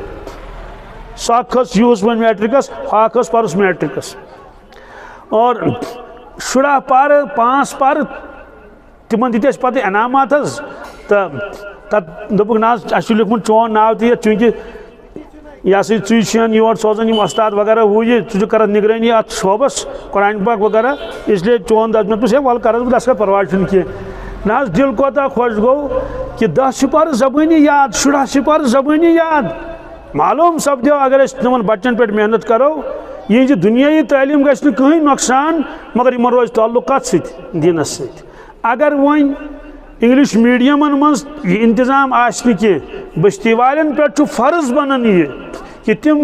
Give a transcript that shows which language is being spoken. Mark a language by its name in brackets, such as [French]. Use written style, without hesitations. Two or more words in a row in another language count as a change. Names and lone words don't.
[Kashmiri] سۄ اکھ کھٔژ یِہُس وۄنۍ میٹرکس ہۄ اکھ ٲس پرُس میٹرکس اور 10 پارٕ 5 پارٕ تِمن دِتۍ اَسہِ پتہٕ انعامات حظ تہٕ تتھ دوٚپُکھ نہ حظ اَسہِ چھُ لیوٗکھمُت چون ناو تہِ یتھ چوٗنٛکہِ یہ سا ژٕے چھِن یور سوزان یِم استاد وغیرہ ہُہ یہِ ژٕ چھُکھ کران نگرٲنی اتھ شعبس قرآن پاک وغیرہ [Urdu] اس لیے [Kashmiri] چون دس مےٚ دوٚپُس ہے وَلہٕ کرس بہٕ لسکا پرواے چھُنہٕ کینٛہہ نہ حظ دل کوتاہ خۄش گوٚو کہِ 10 سپارٕ زبٲنی یاد 10 سپارٕ زبٲنی یاد معلوٗم سپدیو اگر أسۍ تِمن بچن پٮ۪ٹھ محنت کرو یِہنٛزِ دُنیٲیی تعلیٖم گژھِ نہٕ کٕہٕنۍ نۄقصان مگر یِمن روزِ تعلُق کتھ سۭتۍ دیٖنس سۭتۍ اگر وۄنۍ [English] English medium [Kashmiri] منٛز یہِ انتظام آسہِ نہٕ کینٛہہ بستی والٮ۪ن پٮ۪ٹھ چھُ فرض بنان یہِ کہ تم